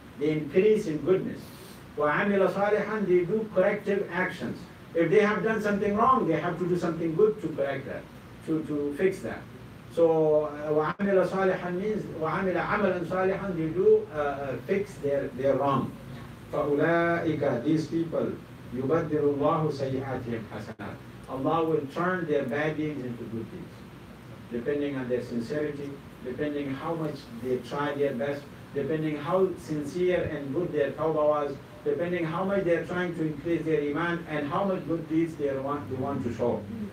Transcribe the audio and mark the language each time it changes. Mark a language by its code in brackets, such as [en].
[en] They increase in goodness. [ar] وَعَمِلَ صَالِحًا, [en] they do corrective actions. If they have done something wrong, they have to do something good to correct that, to fix that. So [ar] وَعَمِلَ صَالِحًا [en] means [ar] وَعَمِلَ عَمَلًا صَالِحًا, [en] they do fix their wrong. [ar] فَأُولَٰئِكَ, [en] these people, [ar] يُبَدِّلُ اللَّهُ سَيِّئَاتِهِمْ حَسَنَاتٍ. [en] Allah will turn their bad deeds into good deeds, depending on their sincerity, depending how much they try their best, depending how sincere and good their tawbah was, depending how much they are trying to increase their iman, and how much good deeds they want to show.